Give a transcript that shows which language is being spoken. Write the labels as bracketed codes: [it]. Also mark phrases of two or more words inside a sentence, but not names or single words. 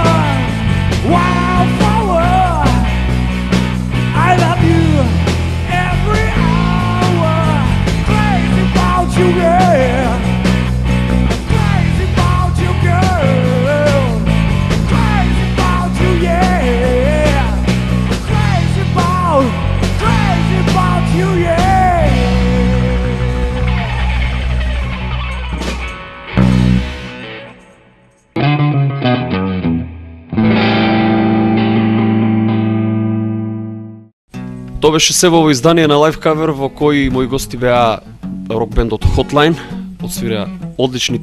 [en] Wildflower, I love you every hour. Crazy about you, yeah. Crazy about you, girl. Crazy about you, yeah. Crazy about you, yeah. [mk] Тоа беше се во издание на [en] live cover [mk] во кој мои гости беа рок бендот Hotline, отсвира одлични